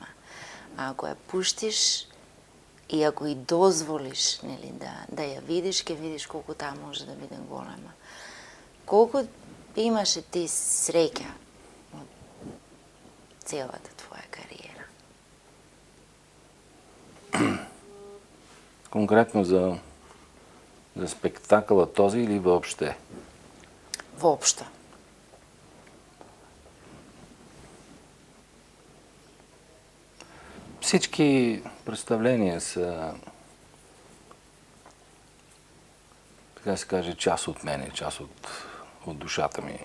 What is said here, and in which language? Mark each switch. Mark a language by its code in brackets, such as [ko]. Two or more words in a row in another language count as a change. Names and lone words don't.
[mk] А ако ја пуштиш и ако и дозволиш, нели, да ја видиш, ќе видиш колку таа може да биде голема. Колку имаше ти среќа од целата твоја кариера? [bg] Конкретно за спектакъла този или въобще? Въобще. Всички представления са, така се каже, част от мене, част от душата ми.